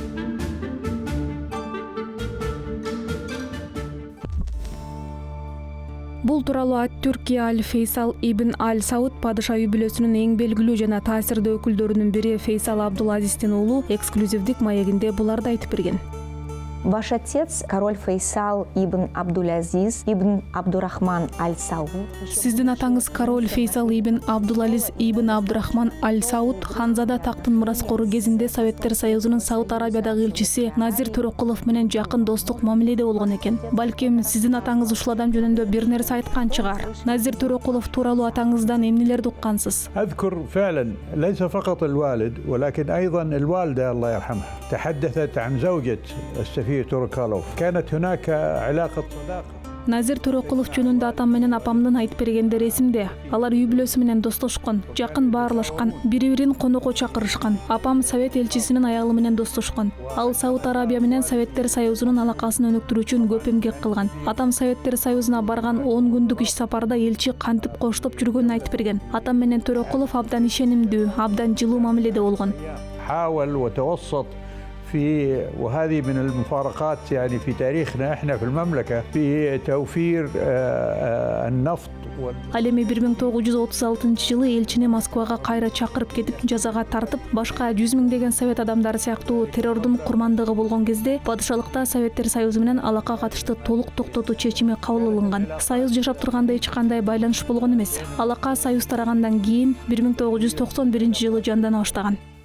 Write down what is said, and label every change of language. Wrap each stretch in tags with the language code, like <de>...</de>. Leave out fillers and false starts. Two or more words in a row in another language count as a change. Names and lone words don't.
<ky>Бул тууралуу ат-Түрки Аль-Фейсал ибн Аль-Сауд падыша үй бүлөсүнүн эң белгилүү жана таасирдүү өкүлдөрүнүн бири Фейсал Абдулазиздин уулу эксклюзивдик маегинде буларды айтып берген.</ky> <ru>Ваш отец, король Фейсал ибн Абдулазиз ибн Абдурахман Аль-Сауд.</ru> <ky>Сиздин атаңыз король Фейсал ибн Абдулазиз ибн Абдурахман Аль-Сауд ханзада тактын мураскору кезинде Советтер Союзунун Сауд Арабиядагы элчиси Назир Төрөкулов менен жакын достук мамиледе болгон экен. Балким сиздин атаңыз ушул адам жөнүндө бир нерсе айткан чыгар. Назир Төрөкулов тууралуу атаңыздан эмнелерди уккансыз?</ky> <ar>أذكر فعلا ليس فقط الوالد ولكن أيضا الوالدة الله يرحمها تحدثت عن زوجة السفير توركالوف. كانت هناك علاقة صداقة.</ar> <ky>Назир Төрөкулов жөнүндө атам менен апамдын айтып бергендери эсимде. Алар үй бүлөсү менен достошкон, жакын баарлашкан, бири-бирин конокко чакырышкан. Апам совет элчисинин аялы менен достошкон. Ал Сауд Арабия менен Советтер Союзунун алакасын өнүктүрүү үчүн көп эмгек кылган. Атам Советтер Союзуна барган 10 күндүк иш сапарда элчи кантип коштоп жүргөнүн айтып берген. Атам менен Төрөкулов абдан ишенимдүү, абдан жылуу мамиледе болгон.</ky> <ar>حاول وتوسط في وهذه من المفارقات يعني في تاريخنا احنا في المملكة في توفير النفط.</ar> <ky>Ал эми 1936-жылы элчини Москвага кайра чакырып кетип, жазага тартып, башка 100 миңдеген совет адамдары сыяктуу террордун курмандыгы болгон кезде падышалыкта Советтер Союзу менен алака катышты толук токтотуу чечими кабыл алынган. Союз жашап турганда эч кандай байланыш болгон эмес. Алака Союз тарагандан кийин 1991-жылы жандана баштаган.</ky>